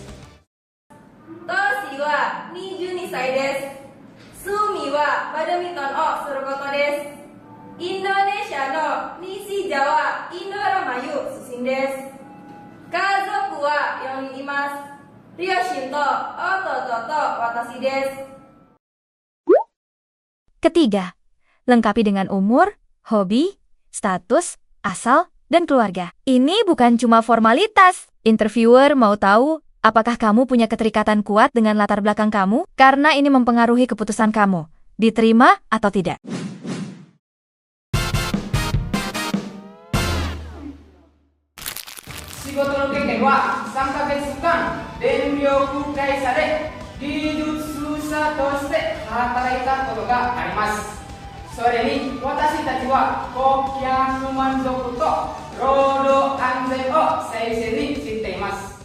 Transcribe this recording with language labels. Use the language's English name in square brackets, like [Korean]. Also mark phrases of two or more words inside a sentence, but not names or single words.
[Japanese] 年は22歳です。趣味はバドミントンをすることです。インドネシアの西ジャワインドラマユ出身です。家族は4人います。両親と弟と私です。 [Indonesian] Ketiga, lengkapi dengan umur, hobi, status, asal, dan keluarga. Ini bukan cuma formalitas. Interviewer mau tahu apakah kamu punya keterikatan kuat dengan latar belakang kamu, karena ini mempengaruhi keputusan kamu, diterima atau tidak. [Japanese] 仕事の経験は3ヶ月間電力会社で技術者として働いたことがあります。それに私たちは顧客満足と労働安全を誠心に知っています。